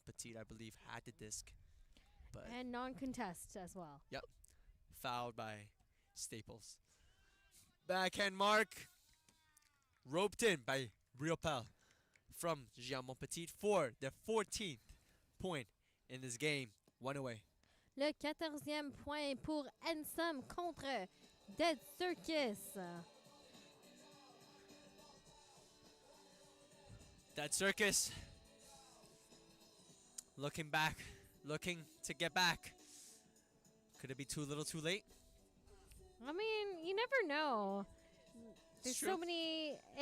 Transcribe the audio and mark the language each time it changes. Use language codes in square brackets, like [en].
[en] Petit, I believe, had the disc, but And non-contest as well. Yep, fouled by Staples. Backhand mark, roped in by Riopel from Jean Montpetit for the 14th point in this game. 1 away. [fr] Le 14e point pour NSOM contre Dead Circus. [en] That Circus looking back, looking to get back. Could it be too little too late? I mean, you never know. There's It's true. so many.